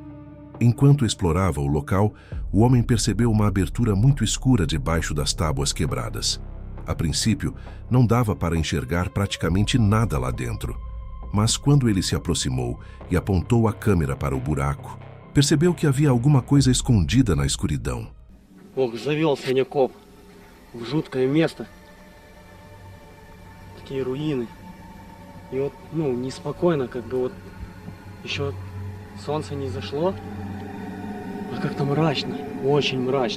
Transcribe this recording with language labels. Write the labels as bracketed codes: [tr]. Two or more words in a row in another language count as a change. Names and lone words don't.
[pt] Enquanto explorava o local, o homem percebeu uma abertura muito escura debaixo das tábuas quebradas. A princípio, não dava para enxergar praticamente nada lá dentro. Mas quando ele se aproximou e apontou a câmera para o buraco, percebeu que havia alguma coisa escondida na escuridão. [ru] Ох, завел синяков в жуткое место. Такие руины. И вот, неспокойно, как бы вот еще солнце не зашло, а как-то мрачно, очень мрачно.